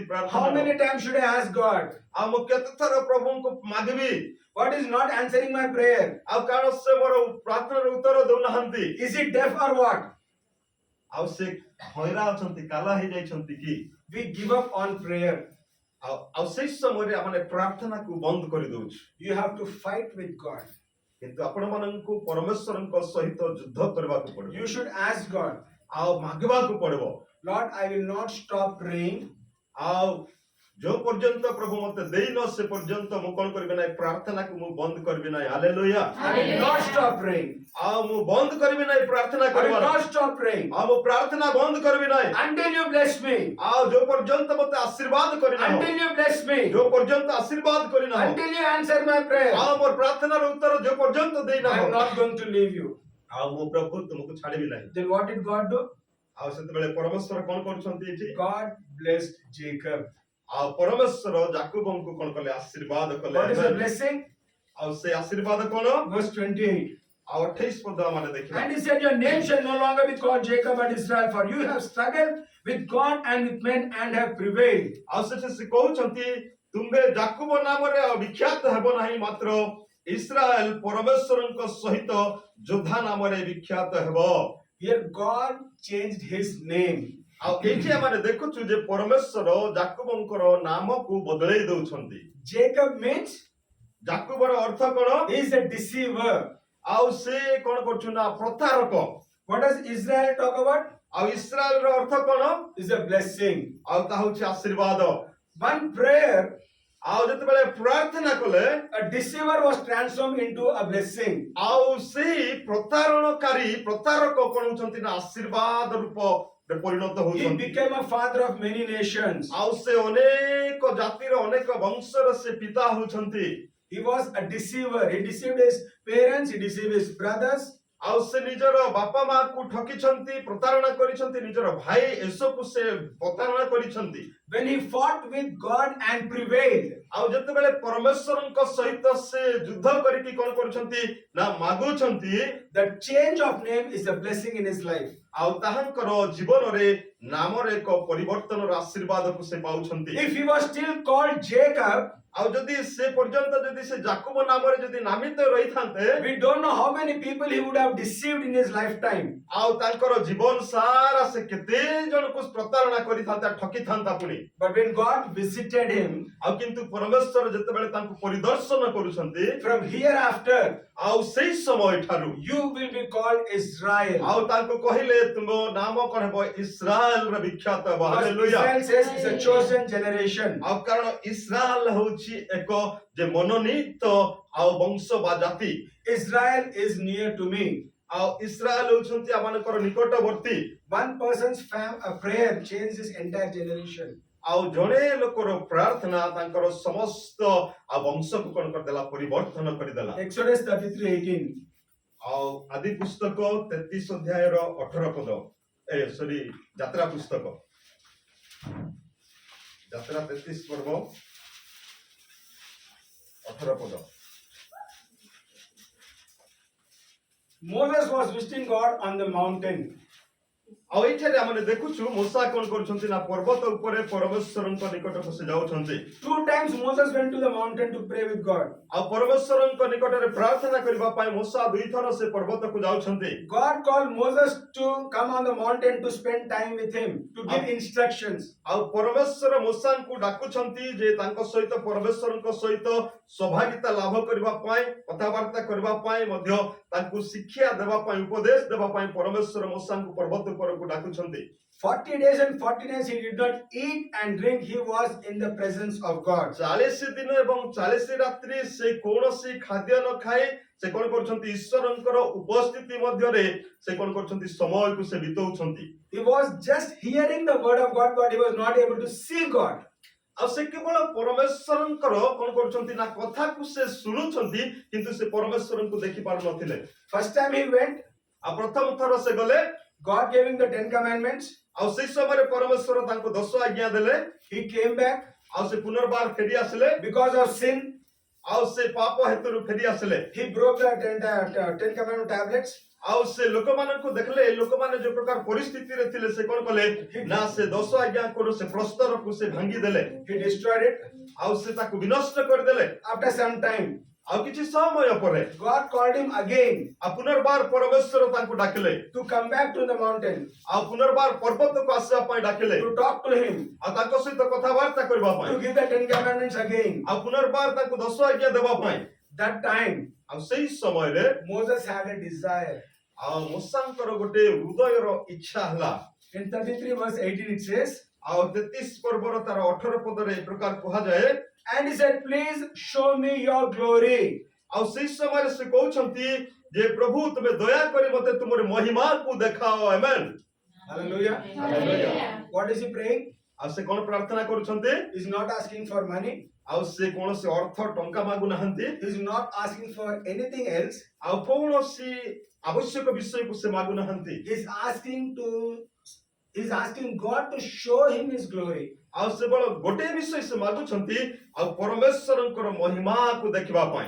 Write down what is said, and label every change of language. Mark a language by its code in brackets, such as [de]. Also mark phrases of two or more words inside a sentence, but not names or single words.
[en] How [or] ପ୍ରାର୍ଥନା। [en] many times should I ask God? [or] ଆଉ ମୁଁ କେତେ ଥର ପ୍ରଭୁଙ୍କୁ ମାଗିବି? [en] What is not answering my prayer? [or] ଆଉ କାରଣ ସେ ମୋର ପ୍ରାର୍ଥନାର ଉତ୍ତର ଦେଉନାହାନ୍ତି। [en] Is it deaf or what? [or] ଆଉ ସେ ହଇରା ଅଛନ୍ତି, କାଲା ହେଇଯାଇଛନ୍ତି କି? [en] We give up on prayer. [or] ଆଉ ସେଇ ସମୟରେ ଆମେ ପ୍ରାର୍ଥନାକୁ ବନ୍ଦ କରି ଦଉଛୁ। [en] You have to fight with God. [or] କିନ୍ତୁ ଆପଣମାନଙ୍କୁ ପରମେଶ୍ୱରଙ୍କ ସହିତ ଯୁଦ୍ଧ କରିବାକୁ ପଡ଼ିବ। [en] You should ask God, [or] ଆଉ ମାଗିବାକୁ ପଡ଼ିବ। [en] Lord, I will not stop praying [or] ଆଉ ଯୋଉ ପର୍ଯ୍ୟନ୍ତ ପ୍ରଭୁ ମୋତେ ଦେଇନ ସେ ପର୍ଯ୍ୟନ୍ତ ମୁଁ କଣ କରିବି ନାହିଁ ପ୍ରାର୍ଥନାକୁ ମୁଁ ବନ୍ଦ କରିବି ନାହିଁ। ହାଲେଲୁୟା। [en] I will not stop praying. [or] ଆଉ ମୁଁ ବନ୍ଦ କରିବି ନାହିଁ ପ୍ରାର୍ଥନା [en] I will [or] କରିବା। [en] not stop praying [or] ଆଉ ମୁଁ ପ୍ରାର୍ଥନା ବନ୍ଦ କରିବି ନାହିଁ [en] until you bless me. [or] ଆଉ ଯୋଉ ପର୍ଯ୍ୟନ୍ତ ମୋତେ ଆଶୀର୍ବାଦ କରିନାହଁ, [en] Until you bless me. [or] ଯୋଉ ପର୍ଯ୍ୟନ୍ତ ଆଶୀର୍ବାଦ କରିନାହଁ, [en] Until you answer my prayer. [or] ଆଉ ମୋର ପ୍ରାର୍ଥନାର ଉତ୍ତର ଯୋଉ ପର୍ଯ୍ୟନ୍ତ [en] I [or] ଦେଇନାହଁ, [en] am not going to leave you. [or] ଆଉ ମୁଁ ପ୍ରଭୁ ତୁମକୁ ଛାଡ଼ିବି ନାହିଁ। [en] Then what did God do? [or] ଆଉ ସେତେବେଳେ ପରମେଶ୍ୱର କଣ କରୁଛନ୍ତି ଏଠି? [en] God blessed Jacob. [or] ଆଉ ପରମେଶ୍ୱର ଯାକୋବଙ୍କୁ କଣ କଲେ? ଆଶୀର୍ବାଦ କଲେ। [en] What is the blessing? [or] ଆଉ ସେ ଆଶୀର୍ବାଦ କଣ? [en] Verse 28. [or] ଆଉ 28 ପଦ ଆମେ ଦେଖିବା। [en] And he said, your name shall no longer be called Jacob but Israel, for you have struggled with God and with men and have prevailed. [or] ଆଉ ସେଠି ସେ କହୁଛନ୍ତି ତୁମେ ଯାକୋବ ନାମରେ ଆଉ ବିଖ୍ୟାତ ହେବ ନାହିଁ, ମାତ୍ର ଇସ୍ରାଏଲ ପରମେଶ୍ୱରଙ୍କ ସହିତ ଯୋଦ୍ଧା ନାମରେ ବିଖ୍ୟାତ ହେବ। [en] Here God changed his name. [or] ଆଉ ଏଇଠି ଆମେ ଦେଖୁଛୁ ଯେ ପରମେଶ୍ୱର ଯାକୋବଙ୍କର ନାମକୁ ବଦଳେଇ ଦଉଛନ୍ତି। [en] Jacob means [or] ଯାକୋବର ଅର୍ଥ କଣ? [en] he is a deceiver. [or] ଆଉ ସେ କଣ କରୁଛୁ ନା ପ୍ରତାରକ। [en] What does Israel talk about? [or] ଆଉ ଇସ୍ରାଏଲ ର ଅର୍ଥ କଣ? [en] Is a blessing. [or] ଆଉ ତାହା ହଉଛି ଆଶୀର୍ବାଦ। [en] One prayer, [or] ଆଉ ଯେତେବେଳେ ପ୍ରାର୍ଥନା କଲେ [en] a deceiver was transformed into a blessing. [or] ଆଉ ସେଇ ପ୍ରତାରଣକାରୀ ପ୍ରତାରକ କଣ ହଉଛନ୍ତି ନା ଆଶୀର୍ବାଦ ରୂପରେ ପରିଣତ [en] He [or] ହଉଛନ୍ତି। [en] became a father of many nations. [or] ଆଉ ସେ ଅନେକ ଜାତିର ଅନେକ ବଂଶର ସେ ପିତା ହଉଛନ୍ତି। [en] He was a deceiver. He deceived his parents, he deceived his brothers. [or] ଆଉ ସେ ନିଜର ବାପା ମାକୁ ଠକିଛନ୍ତି, ପ୍ରତାରଣା କରିଛନ୍ତି, ନିଜର ଭାଇ ଏସବୁ ସେ ପ୍ରତାରଣା କରିଛନ୍ତି। [en] When he fought with God and prevailed, [or] ଆଉ ଯେତେବେଳେ ପରମେଶ୍ୱରଙ୍କ ସହିତ ସେ ଯୁଦ୍ଧ କରିକି କଣ କରୁଛନ୍ତି ନା ମାଗୁଛନ୍ତି, [en] the change of name is a blessing in his life. [or] ଆଉ ତାହାଙ୍କର ଜୀବନରେ ନାମରେ ଏକ ପରିବର୍ତ୍ତନର ଆଶୀର୍ବାଦକୁ ସେ ପାଉଛନ୍ତି। [en] If he was still called Jacob, [or] ଆଉ ଯଦି ସେ ପର୍ଯ୍ୟନ୍ତ ଯଦି ସେ ଯାକୋବ ନାମରେ ଯଦି ନାମିତ ରହିଥାନ୍ତେ, [en] we don't know how many people he would have deceived in his lifetime. [or] ଆଉ ତାଙ୍କର ଜୀବନ ସାରା ସେ କେତେ ଜଣକୁ ପ୍ରତାରଣା କରିଥାନ୍ତା, ଠକିଥାନ୍ତା ପୁଣି। [en] But when God visited him, [or] ଆଉ କିନ୍ତୁ ପରମେଶ୍ୱର ଯେତେବେଳେ ତାଙ୍କୁ ପରିଦର୍ଶନ କରୁଛନ୍ତି, [en] from hereafter, [or] ଆଉ ସେଇ ସମୟ ଠାରୁ [en] you will be called Israel. [or] ଆଉ ତାଙ୍କୁ କହିଲେ ତୁମ ନାମ କଣ ହେବ? ଇସ୍ରାଏଲର ବିଖ୍ୟାତ ହେବ। [en] Because [or] ହାଲେଲୁୟା। [en] Israel says it's a chosen generation. [or] ଆଉ କାରଣ ଇସ୍ରାଏଲ ହଉଛି ଏକ ଯେ ମନୋନୀତ ଆଉ ବଂଶ ବା ଜାତି। [en] Israel is near to me. [or] ଆଉ ଇସ୍ରାଏଲ ହଉଛନ୍ତି ଆମମାନଙ୍କର ନିକଟବର୍ତ୍ତୀ। [en] One person's prayer changes his entire generation. [or] ଆଉ ଜଣେ ଲୋକର ପ୍ରାର୍ଥନା ତାଙ୍କର ସମସ୍ତ ଆଉ ବଂଶକୁ କଣ କରିଦେଲା? ପରିବର୍ତ୍ତନ କରିଦେଲା। [en] Exodus 33:18. [or] ଆଉ ଆଦି ପୁସ୍ତକ 33 ଅଧ୍ୟାୟର 18 ପଦ। ଯାତ୍ରା ପୁସ୍ତକ ଯାତ୍ରା 33 ପର୍ବ 18 ପଦ। [en] Moses was visiting God on the mountain. [or] ଆଉ ଏଇଠାରେ ଆମେ ଦେଖୁଛୁ ମୋଶା କଣ କରୁଛନ୍ତି ନା ପର୍ବତ ଉପରେ ପରମେଶ୍ୱରଙ୍କ ନିକଟକୁ ସେ ଯାଉଛନ୍ତି। [en] 2 times Moses went to the mountain to pray with God. [or] ଆଉ ପରମେଶ୍ୱରଙ୍କ ନିକଟରେ ପ୍ରାର୍ଥନା କରିବା ପାଇଁ ମୋଶା 2 ଥର ସେ ପର୍ବତକୁ ଯାଉଛନ୍ତି। [en] God called Moses to come on the mountain to spend time with him, to give instructions. [or] ଆଉ ପରମେଶ୍ୱର ମୋଶାଙ୍କୁ ଡାକୁଛନ୍ତି ଯେ ତାଙ୍କ ସହିତ ପରମେଶ୍ୱରଙ୍କ ସହିତ ସୌଭାଗ୍ୟତା ଲାଭ କରିବା ପାଇଁ, କଥାବାର୍ତ୍ତା କରିବା ପାଇଁ, ମଧ୍ୟ ତାଙ୍କୁ ଶିକ୍ଷା ଦେବା ପାଇଁ, ଉପଦେଶ ଦେବା ପାଇଁ ପରମେଶ୍ୱର ମୋଶାଙ୍କୁ ପର୍ବତ ଉପରକୁ ଡାକୁଛନ୍ତି। [en] 40 days and 40 nights he did not eat and drink. He was in the presence of God. [or] 40 ଦିନ ଏବଂ 40 ରାତ୍ରି ସେ କୌଣସି ଖାଦ୍ୟ ନ ଖାଇ ସେ କଣ କରୁଛନ୍ତି? ଈଶ୍ୱରଙ୍କର ଉପସ୍ଥିତି ମଧ୍ୟରେ ସେ କଣ କରୁଛନ୍ତି? ସମୟକୁ ସେ ବିତଉଛନ୍ତି। [en] He was just hearing the word of God, but he was not able to see God. [or] ଆଉ ସେ କେବଳ ପରମେଶ୍ୱରଙ୍କର କଣ କରୁଛନ୍ତି ନା କଥାକୁ ସେ ଶୁଣୁଛନ୍ତି, କିନ୍ତୁ ସେ ପରମେଶ୍ୱରଙ୍କୁ ଦେଖି ପାରୁନଥିଲେ। [en] First time he went, [or] ଆଉ ପ୍ରଥମ ଥର ସେ ଗଲେ, [en] God gave him the 10 commandments. [or] ଆଉ ସେଇ ସମୟରେ ପରମେଶ୍ୱର ତାଙ୍କୁ 10 ଆଜ୍ଞା ଦେଲେ। [en] He came back [or] ଆଉ ସେ ପୁନର୍ବାର ଫେରି ଆସିଲେ। [en] because of sin. [or] ଆଉ ସେ ପାପ ହେତୁରୁ ଫେରି ଆସିଲେ। [en] He broke the 10 commandment tablets. [or] ଆଉ ସେ ଲୋକମାନଙ୍କୁ ଦେଖିଲେ, ଏ ଲୋକମାନେ ଯୋଉ ପ୍ରକାର ପରିସ୍ଥିତିରେ ଥିଲେ, ସେ କଣ କଲେ ନା ସେ 10 ଆଜ୍ଞାକୁ ସେ ପ୍ରସ୍ତରକୁ ସେ ଭାଙ୍ଗି ଦେଲେ। [en] He destroyed it. [or] ଆଉ ସେ ତାକୁ ବିନଷ୍ଟ କରିଦେଲେ। [en] After some time, [or] ଆଉ କିଛି ସମୟ ପରେ [en] God called him again [or] ଆଉ ପୁନର୍ବାର ପରମେଶ୍ୱର ତାଙ୍କୁ ଡାକିଲେ। [en] to come back to the mountain, [or] ଆଉ ପୁନର୍ବାର ପର୍ବତକୁ ଆସିବା ପାଇଁ ଡାକିଲେ। [en] to talk to him, [or] ଆଉ ତାଙ୍କ ସହିତ କଥାବାର୍ତ୍ତା କରିବା ପାଇଁ, [en] to give the 10 commandments again. [or] ଆଉ ପୁନର୍ବାର ତାଙ୍କୁ 10 ଆଜ୍ଞା ଦେବା ପାଇଁ। [en] That time, [or] ଆଉ ସେଇ ସମୟରେ [en] Moses had a desire. [or] ଆଉ ମୋଶାଙ୍କର ଗୋଟେ ହୃଦୟର ଇଚ୍ଛା ହେଲା। [en] In 33 verse 18 it says, [or] ଆଉ 33 ପର୍ବର ତାର 18 ପଦରେ ଏ ପ୍ରକାର କୁହାଯାଏ, [en] and he said, please show me your glory. [or] ଆଉ ସେଇ ସମୟରେ ସେ କହୁଛନ୍ତି ଯେ ପ୍ରଭୁ ତୁମେ ଦୟା କରି ମତେ ତୁମର ମହିମାକୁ ଦେଖାଅ। ଆମେନ୍। [en] Hallelujah. Hallelujah. What is he praying? [or] ଆଉ ସେ କଣ ପ୍ରାର୍ଥନା କରୁଛନ୍ତି? [en] He's not asking for money. [or] ଆଉ ସେ କୌଣସି ଅର୍ଥ ଟଙ୍କା ମାଗୁ ନାହାନ୍ତି। [en] He's not asking for anything else. [or] ଆଉ କୌଣସି ଆବଶ୍ୟକ ବିଷୟକୁ ସେ ମାଗୁ ନାହାନ୍ତି। [en] He's asking God to show him his glory. [or] ଆଉ କେବଳ ଗୋଟେ ବିଷୟ ସେ ମାଗୁଛନ୍ତି, ଆଉ ପରମେଶ୍ୱରଙ୍କର ମହିମାକୁ ଦେଖିବା ପାଇଁ।